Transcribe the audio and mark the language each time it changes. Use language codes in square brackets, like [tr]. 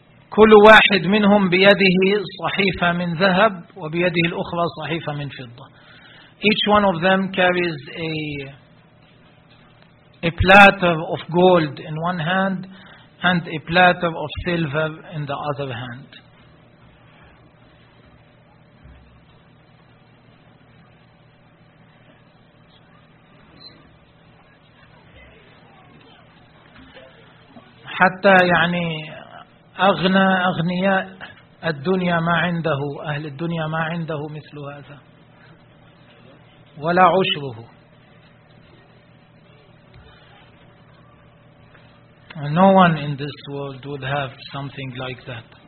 [ar] كل واحد منهم بيده صحيفة من ذهب وبيده الأخرى صحيفة من فضة. [en] Each one of them carries a platter of gold in one hand and a platter of silver in the other hand. [ar] حتى يعني أغنى أغنياء الدنيا ما عنده، أهل الدنيا ما عنده مثل هذا ولا عشره. [en] No one in this world would have something like that.